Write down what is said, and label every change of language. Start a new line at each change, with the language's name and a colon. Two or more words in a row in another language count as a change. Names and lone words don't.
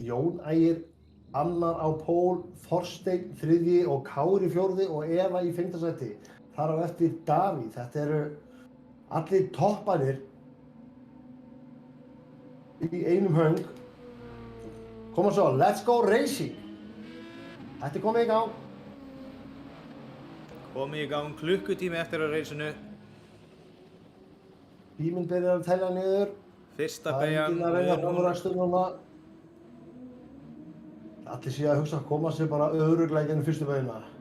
Icelandic: Jón Ægir annar á pól, Þorsteinn þriðji og Kári fjórði og Eva í 5. sæti. Þar á eftir Davíð. Þetta eru allir toppanir í einum höng. Koma svo,
English: let's go racing.
Icelandic: Þetta er komið í gang. Komið í gang klukkutími eftir að reysinu. Tíminn byrjar að telja niður. Fyrsta Það er beygjan. enginn að reyna framúrakstur núna. Allir sé að hugsa að koma sér bara örugglega í gegnum fyrstu beygina.